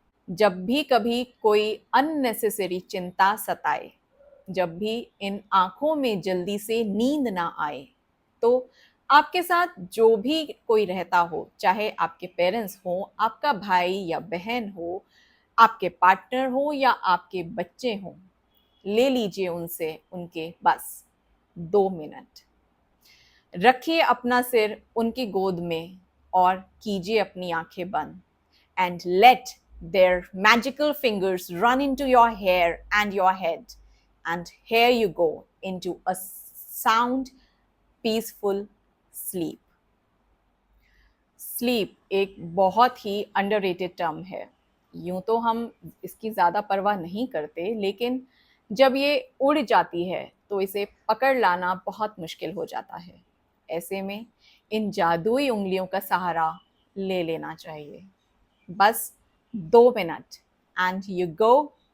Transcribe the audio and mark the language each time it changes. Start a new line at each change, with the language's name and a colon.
Hindi: जब भी कभी कोई अननेसेसरी चिंता सताए, जब भी इन आंखों में जल्दी से नींद ना आए, तो आपके साथ जो भी कोई रहता हो, चाहे आपके पेरेंट्स हो, आपका भाई या बहन हो, आपके पार्टनर हो या आपके बच्चे हों, ले लीजिए उनसे उनके बस 2 मिनट. रखिए अपना सिर उनकी गोद में और कीजिए अपनी आंखें बंद.
English: And let their magical fingers run into your hair and your head. And here you go into a sound, peaceful sleep.
Hindi: Sleep एक बहुत ही अंडररेटेड टर्म है. यूं तो हम इसकी ज़्यादा परवाह नहीं करते, लेकिन जब ये उड़ जाती है तो इसे पकड़ लाना बहुत मुश्किल हो जाता है. ऐसे में इन जादुई उंगलियों का सहारा ले लेना चाहिए. बस 2 मिनट,
English: and you go